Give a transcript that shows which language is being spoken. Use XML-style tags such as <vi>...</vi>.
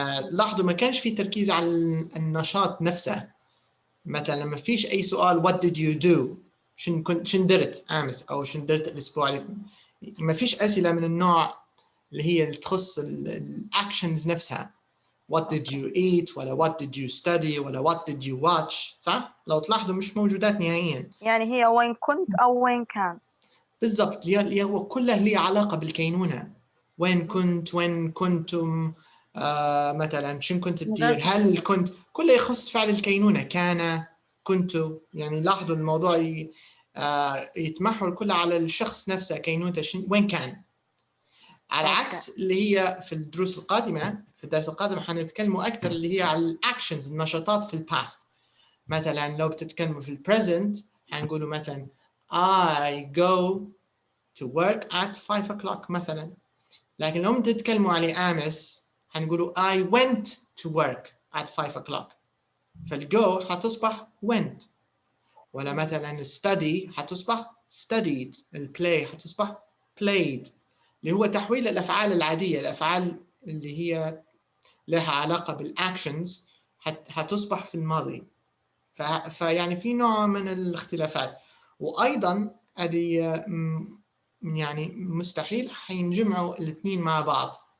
<ar>لاحظوا ما كانش في تركيز على النشاط نفسه. مثلاً لما فيش أي سؤال</ar> <en>what did you do،</en> <ar>شن درت أمس أو شن درت الأسبوع اللي ما فيش أسئلة من النوع اللي هي اللي تخص الأكشنز نفسها.</ar> <en>what did you eat ولا what did you study ولا what did you watch،</en> <ar>صح؟ لو تلاحظوا مش موجودات نهائياً. يعني هي وين كنت أو وين كان. بالضبط، اللي هو كله ليه علاقة بالكينونة. وين كنت، وين كنتم، مثلا شن كنت تدير، هل كنت، كله يخص فعل الكينونة. كان، كنت، يعني لاحظوا الموضوع يتمحور كله على الشخص نفسه، كينونته وين كان. على عكس اللي هي في الدروس القادمة، في الدرس القادم حنتكلموا أكثر اللي هي على الأكشنز، النشاطات في الباست. مثلا لو بتتكلموا في البريزنت حنقولوا مثلا</ar> <en>I go to work at 5 o'clock</en> <ar>مثلا. لكن لو تتكلموا عليه أمس حنقولوا</ar> <en>I went to work at 5 o'clock.</en> <ar>فالgo حتصبح went. ولا مثلا study حتصبح studied. الplay حتصبح played. اللي هو تحويل الأفعال العادية، الأفعال اللي هي لها علاقة بالأكشنز هتصبح في الماضي. فيعني في نوع من الاختلافات. وأيضا هذه يعني مستحيل حينجمعوا الاثنين مع بعض.</ar>